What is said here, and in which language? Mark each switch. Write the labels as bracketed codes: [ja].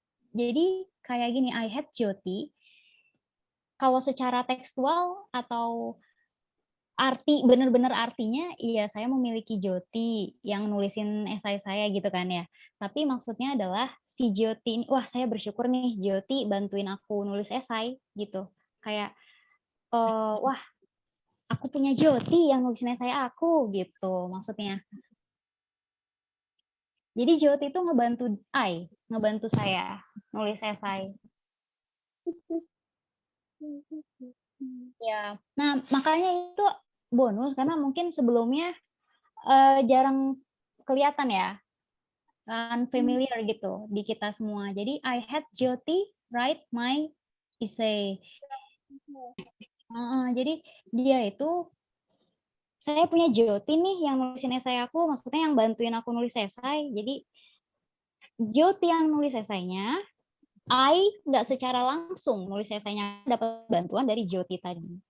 [id] Jadi kayak gini, I had Jyoti. Kalau secara tekstual atau benar-benar artinya, iya saya memiliki Jyoti yang nulisin esai saya gitu kan ya. Tapi maksudnya adalah si Jyoti ini, wah saya bersyukur nih Jyoti bantuin aku nulis esai gitu. Kayak, wah aku punya Jyoti yang nulisin esai aku gitu maksudnya. Jadi Jyoti itu ngebantu saya nulis esai. Ya, nah makanya itu bonus karena mungkin sebelumnya jarang kelihatan ya, unfamiliar gitu di kita semua. [en] Jadi I had Jyoti write my essay. [id] Jadi dia itu saya punya Jyoti nih yang nulisin esai aku, maksudnya yang bantuin aku nulis esai. Jadi Jyoti yang nulis esainya, I nggak secara langsung nulis esainya, dapat bantuan dari Jyoti tadi.